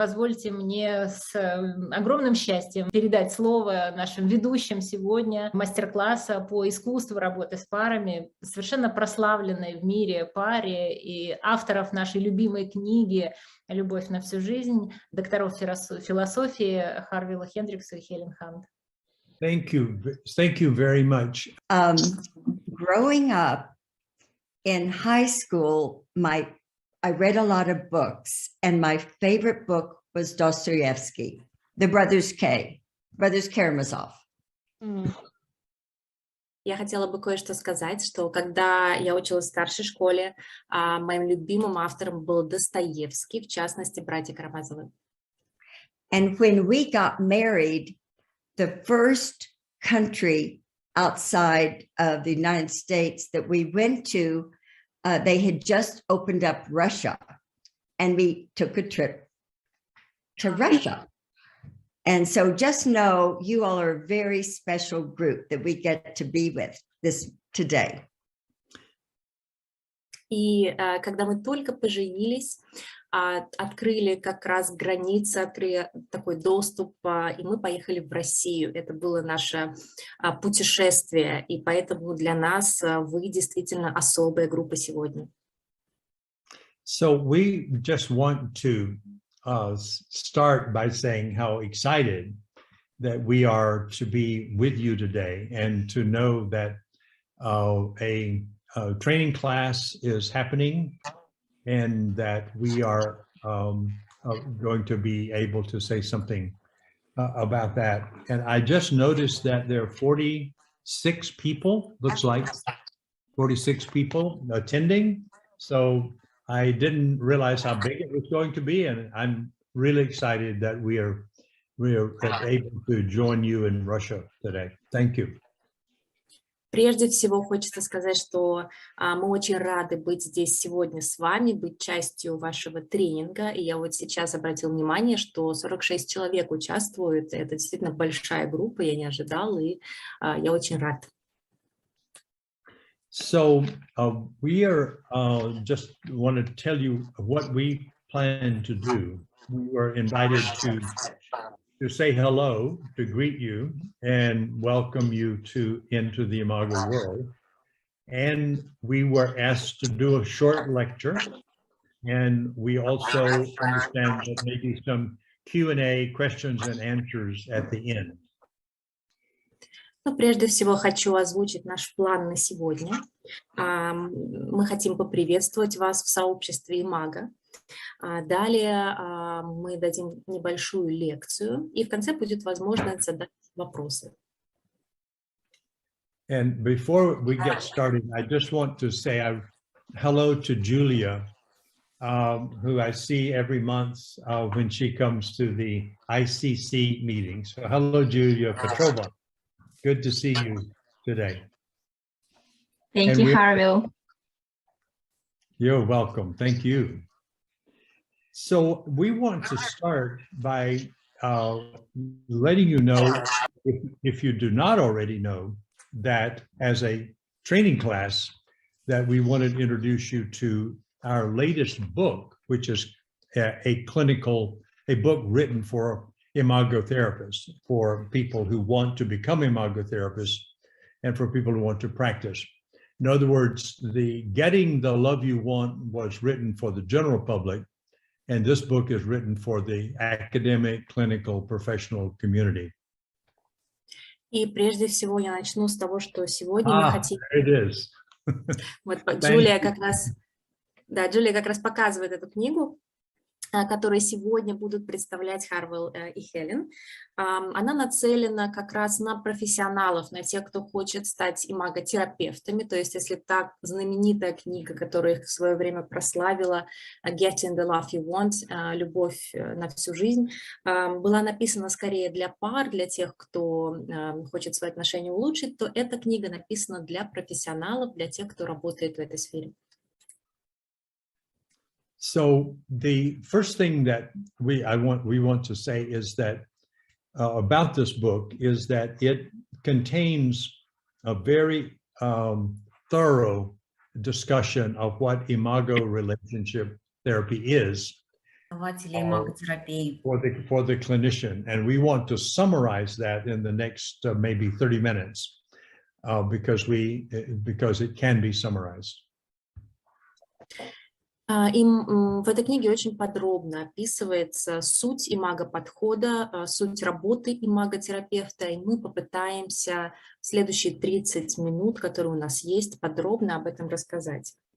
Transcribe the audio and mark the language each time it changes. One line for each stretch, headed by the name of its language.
Russian: Позвольте мне с огромным счастьем передать слово нашим ведущим сегодня мастер-класса по искусству работы с парами, совершенно прославленной в мире паре и авторов нашей любимой книги «Любовь на всю жизнь», докторов философии Харвилла Хендрикса и Хелен Хант.
English: Thank you very much. Growing up in high school, I read a lot of books, and my favorite book was Dostoevsky, The Brothers Karamazov.
Russian: Я хотела бы кое-что сказать, что когда я училась в старшей школе, моим любимым автором был Достоевский, в частности, братья Карамазовы.
English: And when we got married, the first country outside of the United States that we went to, they had just opened up Russia, and we took a trip to Russia. And so just know you all are a very special group that we get to be with today.
Russian: И когда мы только поженились, открыли как раз границы, открыли такой доступ, и мы поехали в Россию. Это было наше путешествие, и поэтому для нас вы действительно особая группа сегодня.
English: So we just want to start by saying how excited that we are to be with you today, and to know that a training class is happening, and that we are going to be able to say something about that. And I just noticed that there are 46 people, looks like 46 people attending. So I didn't realize how big it was going to be, and I'm really excited that we are able to join you in Russia today. Thank you.
Russian: Прежде всего хочется сказать, что мы очень рады быть здесь сегодня с вами, быть частью вашего тренинга. И я вот сейчас обратила внимание, что 46 человек участвуют. Это действительно большая группа, я не ожидала, и я очень рад.
English: So we are just want to tell you what we plan to do. We were invited to say hello, to greet you, and welcome you into the Imago world. And we were asked to do a short lecture. And we also understand that maybe some Q&A, questions and answers at the end.
Russian: Ну, прежде всего хочу озвучить наш план на сегодня. Мы хотим поприветствовать вас в сообществе имаго. Далее мы дадим небольшую лекцию, и в конце будет возможность задать вопросы.
English: And before we get started, I just want to say hello to Julia, who I see every month when she comes to the ICC meeting. So hello, Julia Petrova. Good to see you today. Thank you, Harville. You're welcome. Thank you. So we want to start by letting you know, if you do not already know, that as a training class, that we wanted to introduce you to our latest book, which is a book written for imago therapists, for people who want to become imago therapists, and for people who want to practice. In other words, the Getting the Love You Want was written for the general public, and this book is written for the academic, clinical, professional community.
Russian: И прежде всего я начну с того, что сегодня мы хотим...
English: It is.
Russian: Вот Джулия как раз показывает эту книгу, которые сегодня будут представлять Харвилл и Хелен. Она нацелена как раз на профессионалов, на тех, кто хочет стать имаго-терапевтами. То есть, если та знаменитая книга, которая их в свое время прославила, Getting the Love You Want, «Любовь на всю жизнь», была написана скорее для пар, для тех, кто хочет свои отношения улучшить, то эта книга написана для профессионалов, для тех, кто работает в этой сфере.
English: So the first thing that we want to say is that about this book is that it contains a very thorough discussion of what imago relationship therapy is,
Russian: Основателей имаго-терапии.
English: for the clinician, and we want to summarize that in the next maybe 30 minutes because it can be summarized.
Russian: В этой книге очень подробно описывается суть имаго-подхода, суть работы имаго-терапевта, и мы попытаемся в следующие 30 минут, которые у нас есть, подробно об этом рассказать.